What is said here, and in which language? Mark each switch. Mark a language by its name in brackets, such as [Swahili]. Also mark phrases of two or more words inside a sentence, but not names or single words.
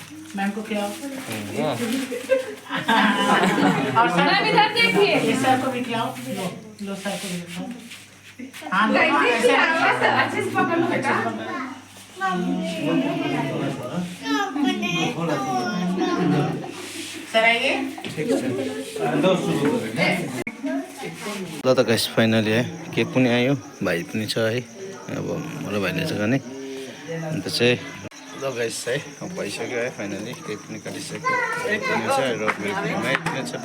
[Hindi] और सर इधर देखिए, ये सर को भी खिलाओ, लो सर को भी खिलाओ। हाँ अच्छे से पकड़ लो बेटा। सर आइए। [Nepali] ल त [English] guys finally [Nepali] है केक पनि आयो, भाइ पनि छ है। अब मेरो भाइले चाहिँ गर्ने अन्त चाहिँ ल गाइस है अब भइसक्यो है। फाइनली केक पनि काटिसक्यो, भाइ पनि छ र मेरो भाइ पनि छ।